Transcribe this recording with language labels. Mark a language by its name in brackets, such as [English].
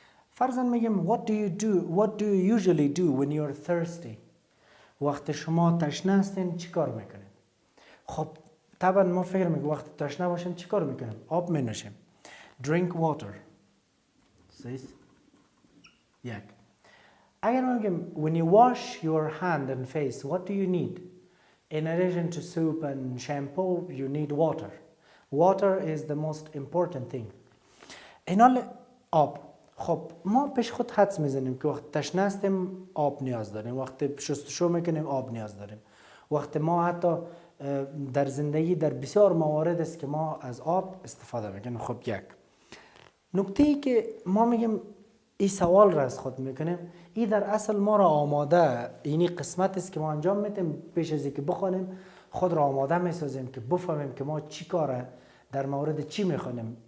[Persian] فرضاً میگم [English] what do you usually do when you're thirsty. [Persian] وقت شما تشنه هستین چی کار میکنین؟ خب طبعا ما فکر میکنیم وقت تشنه باشیم چی کار میکنیم؟ آب مینوشیم. [English] drink water. [Persian] یک. اگر ما میگیم [English] when you wash your hand and face what do you need? In addition to soap and shampoo you need water. Water is the most important thing. [Persian] اینال آب. خب ما پیش خود حدس میزنیم که وقت تشنه هستیم آب نیاز داریم، وقت شستشو میکنیم آب نیاز داریم، وقت ما حتی در زندگی در بسیار موارد است که ما از آب استفاده میکنیم. خب یک نکته ای که ما میگیم این سوال را از خود میکنیم، این در اصل ما را آماده، اینی قسمت است که ما انجام میدیم پیش از اینکه بخوانیم خود را آماده میسازیم که بفهمیم که ما چی کاره در مورد چی میخوانیم.